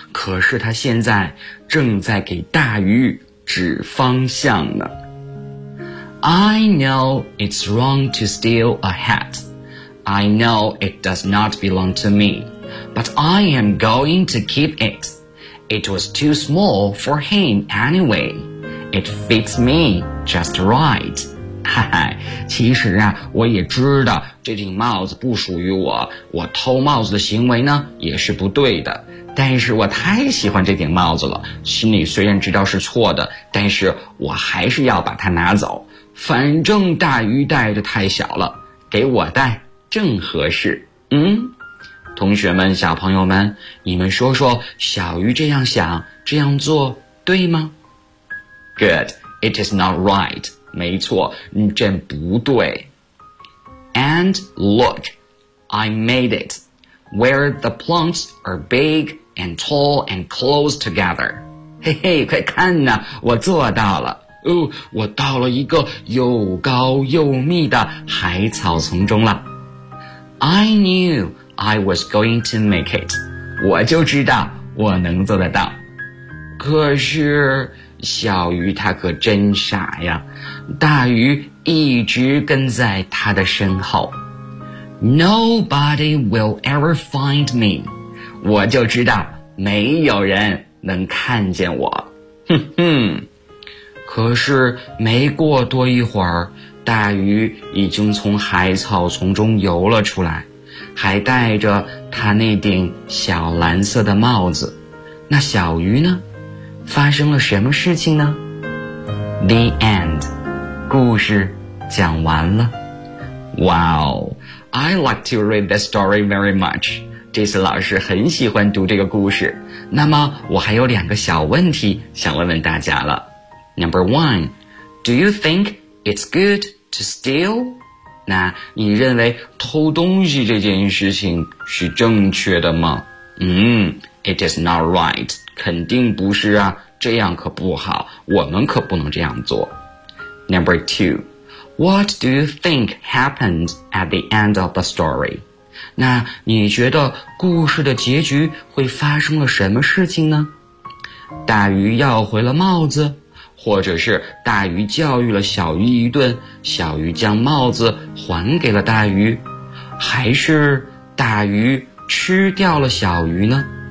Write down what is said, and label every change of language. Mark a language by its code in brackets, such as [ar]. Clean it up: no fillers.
[zh] 可是他现在正在给大鱼指方向呢。 [en] I know it's wrong to steal a hat. I know it does not belong to me. But I am going to keep it. It was too small for him anyway. It fits me just right. [zh] 其实啊，我也知道这顶帽子不属于我，我偷帽子的行为呢也是不对的，但是我太喜欢这顶帽子了，心里虽然知道是错的，但是我还是要把它拿走，反正大鱼戴的太小了，给我戴正合适。同学们，小朋友们，你们说说小鱼这样想这样做对吗？ [en] Good, it is not right. [zh] 没错，真不对。 [en] And look, I made it, where the plants are big and tall and close together. [zh] 嘿嘿，快看呐，我做到了。我到了一个又高又密的海草丛中了。 [en] I knew I was going to make it. [zh] 我就知道我能做得到。可是小鱼他可真傻呀，大鱼一直跟在他的身后。 [en] Nobody will ever find me. [zh] 我就知道没有人能看见我。可是没过多一会儿，大鱼已经从海草丛中游了出来，还戴着他那顶小蓝色的帽子。那小鱼呢？发生了什么事情呢？ [en] The end. [zh] 故事讲完了。 [en] Wow, I like to read this story very much. [zh] 这次老师很喜欢读这个故事。那么我还有两个小问题想问问大家了。 [en] Number one, do you think it's good to steal? [zh] 那你认为偷东西这件事情是正确的吗？ [en] It is not right. [zh] 肯定不是啊，这样可不好，我们可不能这样做。 [en] Number two, what do you think happened at the end of the story? [zh] 那你觉得故事的结局会发生了什么事情呢？大鱼要回了帽子，或者是大鱼教育了小鱼一顿，小鱼将帽子还给了大鱼，还是大鱼吃掉了小鱼呢？